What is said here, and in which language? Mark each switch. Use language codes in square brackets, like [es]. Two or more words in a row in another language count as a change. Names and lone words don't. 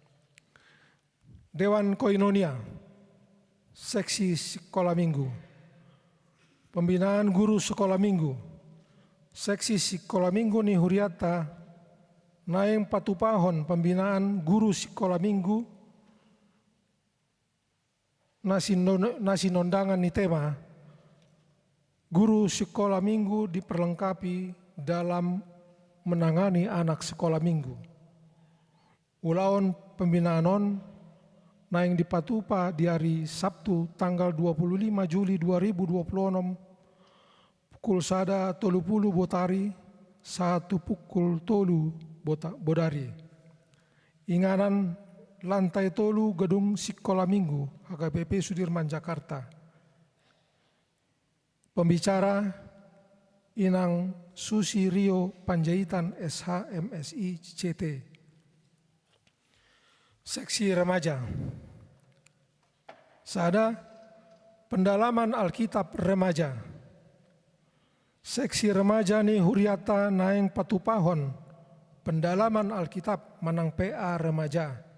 [id] Dewan Koinonia, seksi sekolah minggu, pembinaan guru sekolah minggu, seksi sekolah minggu [bbc] ni Huriatta, naeng patupahon [id] pembinaan guru sekolah minggu, [bbc] nasi nondangan ni tema, [id] guru sekolah minggu diperlengkapi dalam menangani anak sekolah minggu. [bbc] Ulaon pembinaanon naeng dipatupa di [id] hari Sabtu tanggal 25 Juli 2026 pukul 1.30 [bbc] Botari, 1 pukul 3 Bodari. [id] Inganan lantai 3 gedung sekolah minggu HKBP Sudirman Jakarta. Pembicara Inang Susi Rio Panjaitan SH MSI CT. Seksi remaja. Sada pendalaman Alkitab remaja. Seksi remaja [bbc] ni huriata naeng patupahon [id] pendalaman Alkitab manang PA remaja.